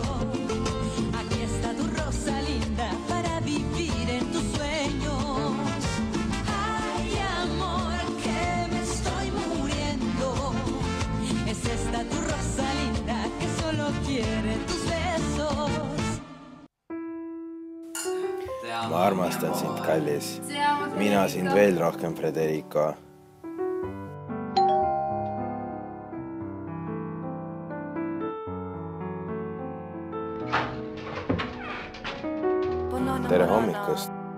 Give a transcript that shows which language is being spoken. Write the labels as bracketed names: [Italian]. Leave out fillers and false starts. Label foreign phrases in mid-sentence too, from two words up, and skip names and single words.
[Spanish] Aquí está tu rosa linda para vivir en tus sueños. Ay, amor, que me estoy muriendo. Es esta tu rosa linda que solo quiere tus besos. [Estonian] Ma armastan sind, kallis. Mina sind veel rohkem, Frederico. Tere hommikust.